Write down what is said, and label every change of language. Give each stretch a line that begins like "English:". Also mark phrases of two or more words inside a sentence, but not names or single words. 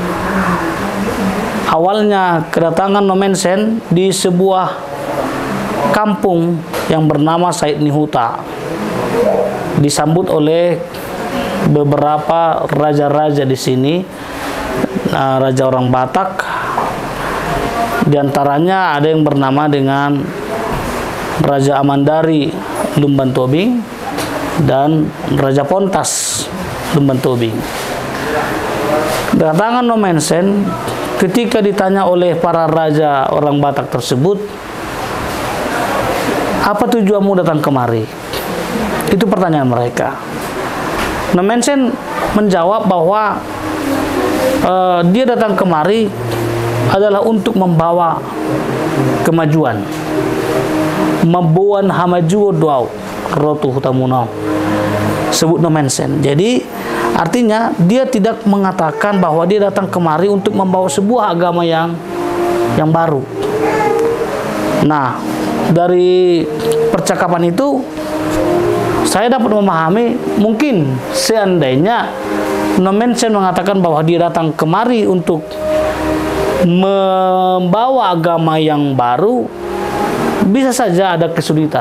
Indonesian: Awalnya kedatangan Nommensen di sebuah kampung yang bernama Saidni Huta, disambut oleh beberapa raja-raja di sini, raja orang Batak. Di antaranya ada yang bernama dengan Raja Amandari Lumban Tobing dan Raja Pontas Lumban Tobing. Kedatangan Nommensen ketika ditanya oleh para raja orang Batak tersebut, apa tujuanmu datang kemari? Itu pertanyaan mereka. Nommensen menjawab bahwa dia datang kemari adalah untuk membawa kemajuan.
Batak Toba: Membuan hamajuo doau rotu hutamunau,
Indonesian: sebut Nommensen. Jadi artinya dia tidak mengatakan bahwa dia datang kemari untuk membawa sebuah agama yang baru. Nah, dari percakapan itu saya dapat memahami, mungkin seandainya Nommensen mengatakan bahwa dia datang kemari untuk membawa agama yang baru, bisa saja ada kesulitan.